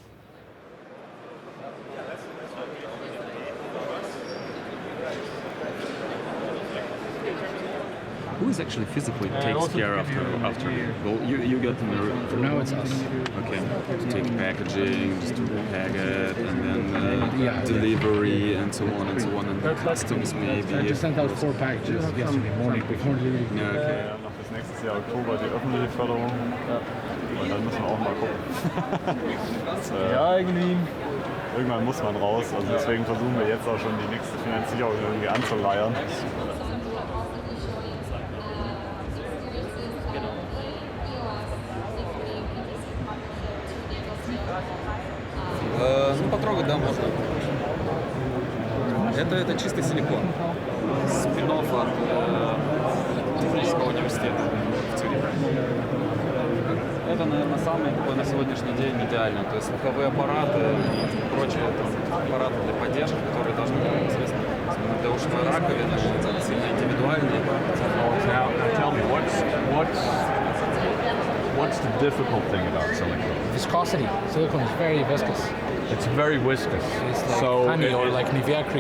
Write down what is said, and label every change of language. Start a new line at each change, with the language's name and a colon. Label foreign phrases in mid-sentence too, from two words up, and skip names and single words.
English: Who is actually physically takes care after? Well, you get them. For now, it's us. Okay. To take packaging, just to pack it, and then delivery, and so on and so on, and the customs maybe. I just sent out 4 packages yesterday morning before leaving.
German: Ja, okay. Noch bis nächstes Jahr Oktober die öffentliche Förderung. Und dann müssen wir auch mal gucken. Ja, irgendwann muss man raus. Also deswegen versuchen wir jetzt auch schon die nächste Finanzierung irgendwie anzuleiern.
Russian: Потрогать, да, можно. Это чистый силикон. Спин-офф от технического университета в Цюрихе. Это, наверное, самый на сегодняшний день идеально. То есть слуховые аппараты и прочие аппараты для поддержки, которые должны быть непосредственно для ушной раковины, сильно индивидуальные.
English: Now tell me, what's the difficult thing about silicone? Viscosity. Silicone is very viscous. It's very viscous. It's like honey or like Nivea cream.